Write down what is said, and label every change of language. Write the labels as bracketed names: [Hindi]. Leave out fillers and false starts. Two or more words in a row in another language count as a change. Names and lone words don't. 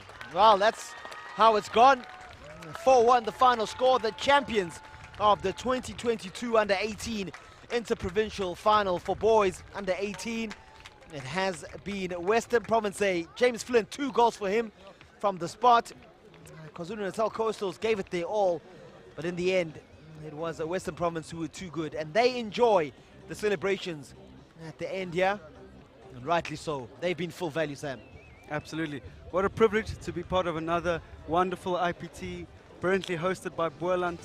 [English] Well, that's how it's gone. 4-1 the final score. The champions of the 2022 Under-18 Interprovincial Final for boys Under-18. It has been Western Province A. James Flint, 2 goals for him from the spot. KwaZulu-Natal Coastals gave it their all, but in the end, it was Western Province who were too good, and they enjoy the celebrations at the end here, and rightly so. They've been full value, Sam. Absolutely. What a privilege to be part of another wonderful IPT, brilliantly hosted by Boerland.